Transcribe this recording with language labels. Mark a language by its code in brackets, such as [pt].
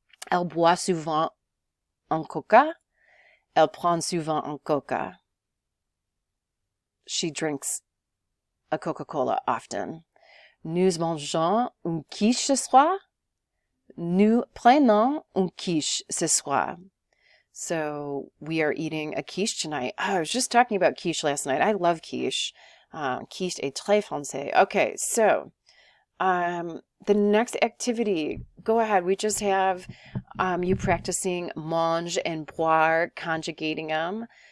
[fr] Elle boit souvent un coca. Elle prend souvent un coca. [en] She drinks a Coca-Cola often. [fr] Nous mangeons une quiche ce soir. Nous prenons une quiche ce soir. [en] So we are eating a quiche tonight. Oh, I was just talking about quiche last night. I love quiche. [fr] Quiche est très français. [en] Okay, so The next activity, go ahead. We just have you practicing mange and boire, conjugating them.